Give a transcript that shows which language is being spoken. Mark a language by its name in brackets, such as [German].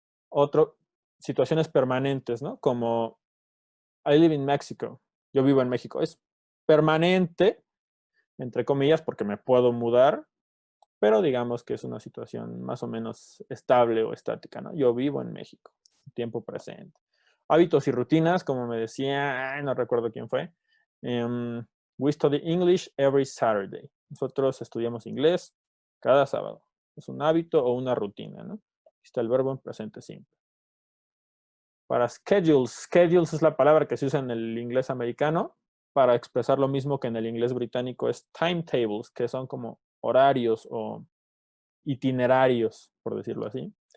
[Spanish] Otro, situaciones permanentes, ¿no? Como [English] I live in Mexico. [Spanish] Yo vivo en México. Es permanente, entre comillas, porque me puedo mudar, pero digamos que es una situación más o menos estable o estática, ¿no? Yo vivo en México, tiempo presente. Hábitos y rutinas, como me decía, no recuerdo quién fue. [English] We study English every Saturday. [Spanish] Nosotros estudiamos inglés cada sábado. Es un hábito o una rutina, ¿no? Está el verbo en presente simple. Para schedules es la palabra que se usa en el inglés americano para expresar lo mismo que en el inglés británico es timetables, que son como horarios o itinerarios, por decirlo así.